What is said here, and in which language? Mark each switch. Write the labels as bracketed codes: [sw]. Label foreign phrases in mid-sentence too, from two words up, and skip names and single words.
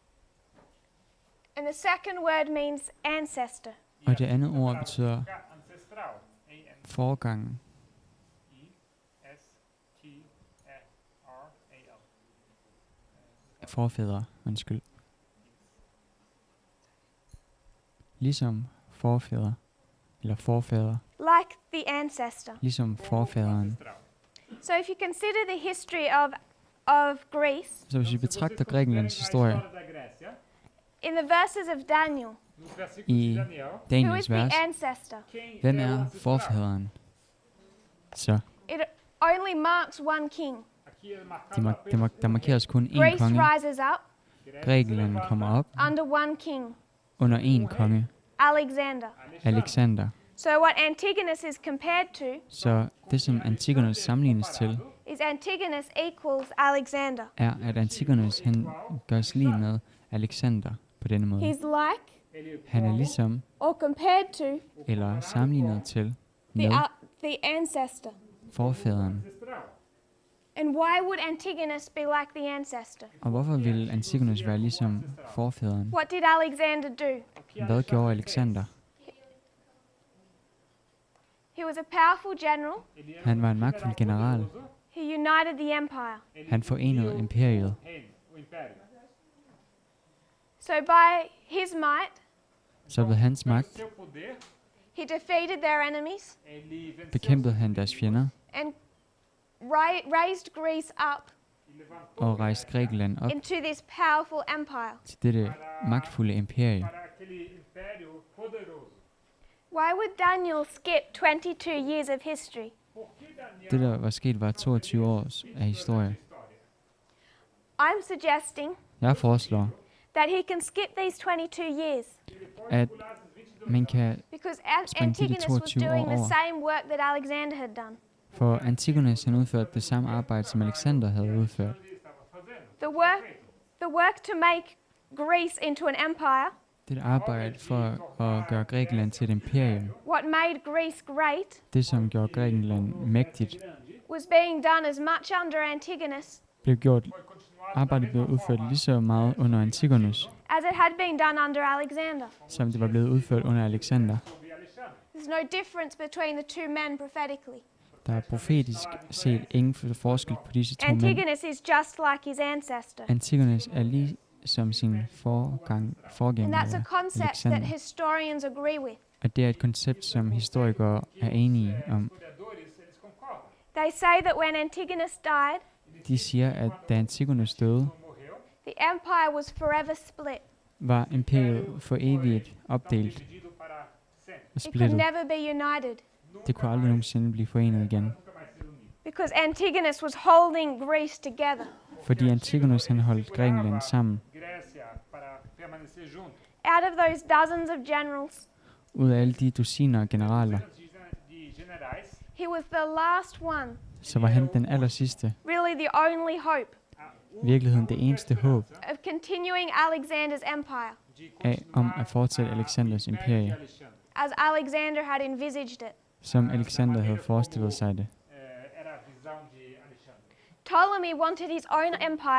[en] and the second word means ancestor. [da] og det andet ord betyder [en] ancestral. [da] forgangen, Istral. forfædre, undskyld. Ligesom forfædre, eller forfædre, [en] like the ancestor. [da] ligesom forfædren. [en] So if you consider the history of Greece, [da] Så hvis vi betragter Grækenlands historie [en] in the verses of Daniel, [da] i [en] who is [da] Daniels [en] the [da] vers, [en] ancestor? [da] hvem er forfædren? Så [en] It only marks one king. [da] der markeres kun én [en] Greece [da] konge. [en] rises up [da] Grækenland kommer op [en] under one king, [da] under én konge, [en] Alexander. [da] Alexander. [en] So what Antigonus is compared to [da] Så det, som Antigonus sammenlignes til, [en] is Antigonus equals Alexander. [da] er, at Antigonus han gøres lige med Alexander på denne måde. [en] He's like [da] Han er ligesom, [en] or compared to [da] eller sammenlignet til, med [en] the ancestor. [da] forfædren. [en] And why would Antigonus be like the ancestor? [da] Og hvorfor vil Antigonus være ligesom forfædren? [en] What did Alexander do? [da] Hvad gjorde Alexander? [en] He was a powerful general. [da] Han var en magtfuld general. [en] He united the empire. [da] Han forenede imperiet. [en] So by his might, [da] Så ved hans magt [en] he defeated their enemies [da] bekæmpede han deres fjender [en] and raised Greece up [da] og rejste Grækenland op [en] into this powerful empire. [da] til dette magtfulde imperie. [en] Why would Daniel skip 22 years of history? [da] Det, der var sket, var 22 år af historie. [en] I'm suggesting [da] Jeg foreslår, [en] that he can skip these 22 years [da] at man kan, [en] because [da] springe til de [en] Antigonus was [da] 22 år [en] doing the [da] over. [en] same work that Alexander had done. [da] for Antigonus han udførte det samme arbejde, som Alexander havde udført. [en] The work to make Greece into an empire, [da] Det arbejde for at gøre Grækenland til et imperium, [en] what made Greece great, [da] det som gjorde Grækenland mægtigt, [en] was being done as much under Antigonus [da] blev gjort. Arbejdet blev udført lige så meget under Antigonus, [en] as it had been done under Alexander. [da] som det var blevet udført under Alexander. [en] There's no difference between the two men prophetically. [da] Der er profetisk set ingen forskel på disse to mænd. [en] Antigonus is just like his ancestor. [da] Antigonus er lige som sin [en] And [da] forgænger [en] that's a concept that [da] Alexander. [en] historians agree with. [da] Og det er et koncept, som historikere er enige om. [en] They say that when Antigonus died, [da] De siger, at da Antigonus døde, [en] the empire was forever split. [da] var imperiet for evigt opdelt og [en] It could [da] splittet. [en] never be united [da] Det kunne aldrig nogensinde blive forenet igen. [en] because Antigonus was holding Greece together. [da] Fordi Antigonus han holdt Grækenland sammen. [en] Out of those dozens of generals, [da] Ud af alle de dussiner af generaler, [en] he was the last one, [da] så var han den aller sidste. [en] really the only hope [da] I virkeligheden det eneste håb [en] of continuing Alexander's empire [da] af om at fortsætte Alexanders imperie, [en] as Alexander had envisaged it. [da] som Alexander havde forestillet sig det. [en] Ptolemy wanted his own empire,